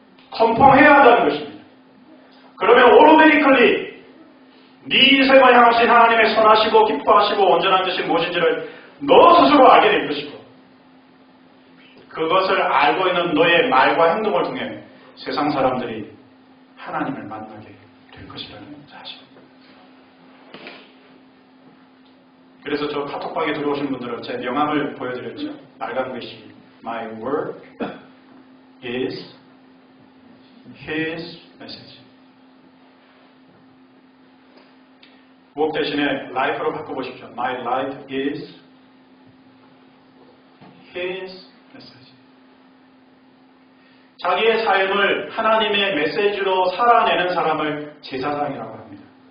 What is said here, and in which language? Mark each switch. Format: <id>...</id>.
<ko>컨펌해야 한다는 것입니다. 그러면 오토매티컬리 네 인생을 향하신 하나님의 선하시고 기뻐하시고 온전한 뜻이 무엇인지를 너 스스로 알게 될 것이고 그것을 알고 있는 너의 말과 행동을 통해 세상 사람들이 하나님을 만나게 될 것이라는 사실입니다. 그래서 저 카톡방에 들어오신 분들은 제 명함을 보여드렸죠. 빨간 글씨</ko> <en>My word is His message.</en> <ko>work 대신에 life로 바꿔보십시오.</ko> <en>My life is His message.</en> <ko>자기의 삶을 하나님의 메시지로 살아내는 사람을 제사장이라고 합니다.</ko>